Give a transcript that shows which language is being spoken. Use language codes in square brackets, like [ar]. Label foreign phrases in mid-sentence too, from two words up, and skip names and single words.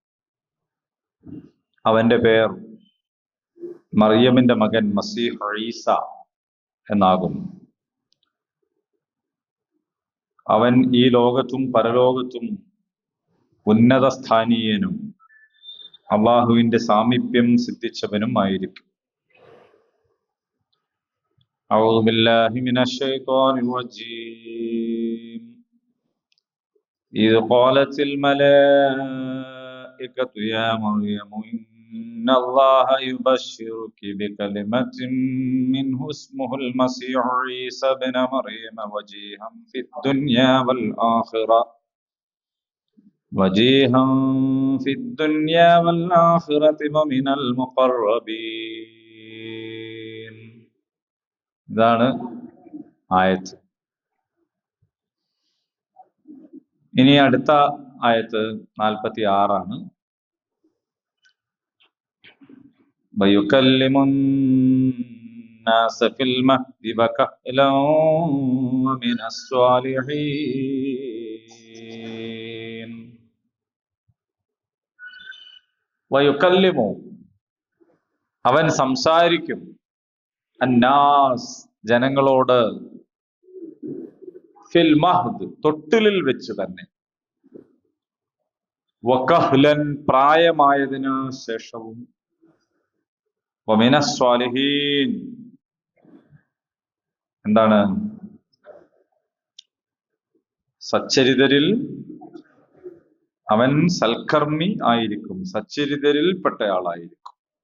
[ml] അവന്റെ പേർ മറിയമിന്റെ മകൻ മസീഹ് ഈസ എന്നാകുന്നു. അവൻ ഈ ലോകത്തും പരലോകത്തും ഉന്നത സ്ഥാനീയനും അള്ളാഹുവിന്റെ സാമീപ്യം സിദ്ധിച്ചവനും ആയിരിക്കും. [ar] أعوذ بالله من الشيطان الرجيم. إذ قالت الملائكة يا مريم إن الله يبشرك بكلمة منه اسمه المسيح عيسى بن مريم وجيها في الدنيا والآخرة ومن المقربين. [ml] ഇതാണ് ആയത്ത്. ഇനി അടുത്ത ആയത്ത് [ar] 46 وَيُكَلِّمُ النَّاسَ فِي الْمَهْدِ وَكَهْلًا وَمِنَ الصَّالِحِينَ. وَيُكَلِّمُ, [ml] അവൻ സംസാരിക്കും, അന്നാസ്, ജനങ്ങളോട്, [ar] في المهد, [ml] തൊട്ടിലിൽ വെച്ച് തന്നെ, വകഹ്ലൻ, പ്രായമായതിനു ശേഷവും, [ar] ومن الصالحين, [ml] എന്താണ്, സച്ചരിതരിൽ അവൻ സൽക്കർമ്മി ആയിരിക്കും, സച്ചരിതരിൽ പെട്ടയാളായിരിക്കും.